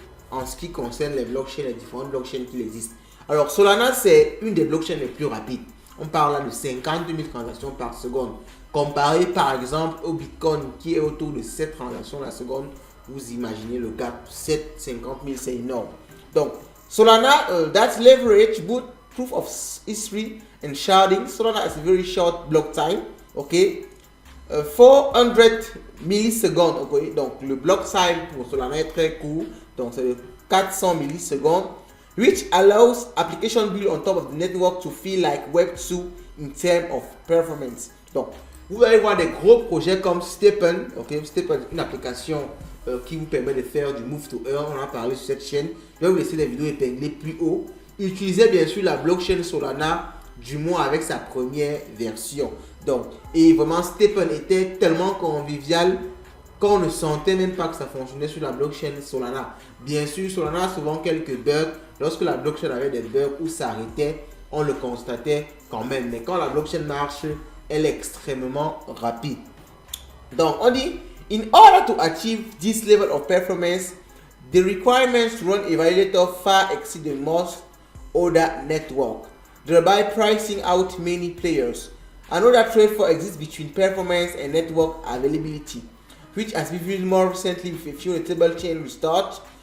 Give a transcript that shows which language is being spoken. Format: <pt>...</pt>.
<fr>En ce qui concerne les blockchains, les différentes blockchains qui existent. Alors Solana, c'est une des blockchains les plus rapides. On parle là de 52 000 transactions par seconde. Comparé par exemple au Bitcoin qui est autour de 7 transactions la seconde, vous imaginez le gap, 50 000, c'est énorme. Donc,</fr> <en>Solana, that's leverage, boot, proof of history and sharding. Solana has a very short block time, ok?</en> <fr>400 millisecondes, ok? Donc le block time pour Solana est très court, donc c'est 400 millisecondes,</fr> <en>which allows application built on top of the network to feel like Web2 in terms of performance.</en> <fr>Donc vous allez voir des gros projets comme Stepn, ok? Stepn, une application qui vous permet de faire du move to earn. On en a parlé sur cette chaîne. Je vais vous laisser les vidéos épinglées plus haut. Utilisez bien sûr la blockchain Solana, du moins avec sa première version. Donc, et vraiment, Stepn était tellement convivial qu'on ne sentait même pas que ça fonctionnait sur la blockchain Solana. Bien sûr, Solana a souvent quelques bugs. Lorsque la blockchain avait des bugs ou s'arrêtait, on le constatait quand même. Mais quand la blockchain marche, elle est extrêmement rapide. Donc, on dit,</fr> <en>in order to achieve this level of performance, the requirements to run a validator far exceed the most other network, thereby pricing out many players. Another trade-off exists between performance and network availability, which has been viewed more recently with a few notable chain restarts.</en>